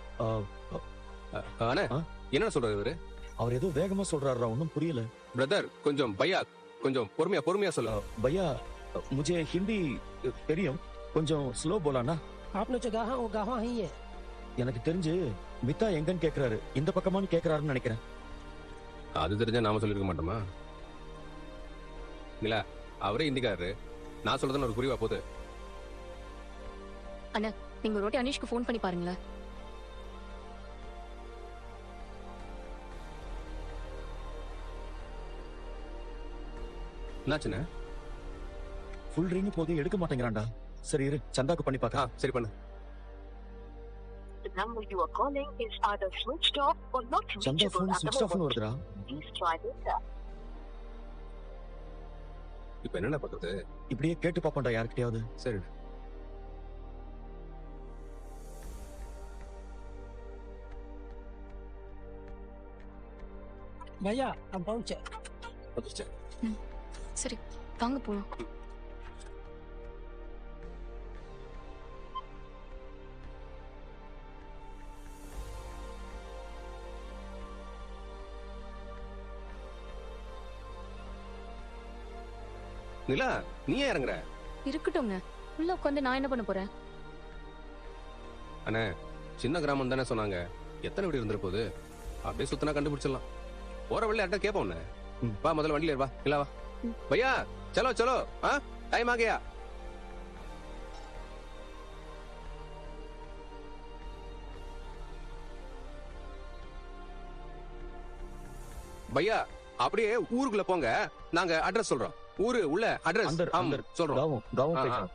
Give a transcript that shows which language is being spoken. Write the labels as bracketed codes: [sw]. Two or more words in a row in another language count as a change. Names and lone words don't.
[ta] அண்ணே, என்ன சொல்றாரு இவரு? அவர் ஏதோ வேகமா சொல்றாருடா, ஒன்னும் புரியல. பிரதர், கொஞ்சம் பையா கொஞ்சம் பொறுமையா சொல்லு. பையா, [hi] मुझे हिंदी [ta] தெரியும், கொஞ்சம் ஸ்லோ போலானா? [hi] आपने जो कहा वो कहाँ ही है? [ta] எனக்கு தெரிஞ்சு மித்தா எங்கன்னு கேக்குறாரு. இந்த பக்கமான்னு கேக்குறாருன்னு நினைக்கிறேன். அது தெரிஞ்சா நாம சொல்லிருக்க மாட்டோமா? இல்ல, அவரே இந்திக்காரு. நான் சொல்றதுன்னு ஒரு புரிவா போகுது. அண்ணா, நீங்க ஒரு வாட்டி அனீஷ்க்கு ஃபோன் பண்ணி பாருங்களேன். என்னாச்சுண்ணே? [en] full ring [ta] போது எடுக்க மாட்டேங்கிறான்டா. சரி இரு, சந்தாக்கு பண்ணி பாக்க. சரி பண்ணு. [en] The number you are calling is either switched off or not [ta] சந்தா [en] reachable [ta] போன் [en] at the switch off moment. [ta] வருதுடா. [en] Please try later. [ta] இப்ப என்னென்ன பண்றது? இப்படியே கேட்டு பாப்போம்டா யார்கிட்டயாவது. சரி. [hi] भैया हम पहुंचे. [ta] சரி, வாங்க போலாம். நிலா, நீ ஏன் இறங்குற? இருக்கட்டும்ங்க, உள்ள உட்காந்து நான் என்ன பண்ண போறேன்? அண்ணே, சின்ன கிராமம் தானே சொன்னாங்க. எத்தனை வீடு இருந்துற போகுது? அப்படியே சுத்தனா கண்டுபிடிச்சிடலாம். போற வழியில யார்ட்ட கேட்போம். வா, முதல்ல வண்டியில ஏறு, வா. இல்ல வா பையா, [hi] चलो चलो, टाइम आ गया. [ta] பையா, அப்படியே ஊருக்குள்ள போங்க. நாங்க அட்ரஸ் சொல்றோம். ஊரு உள்ள அட்ரஸ் சொல்றோம்.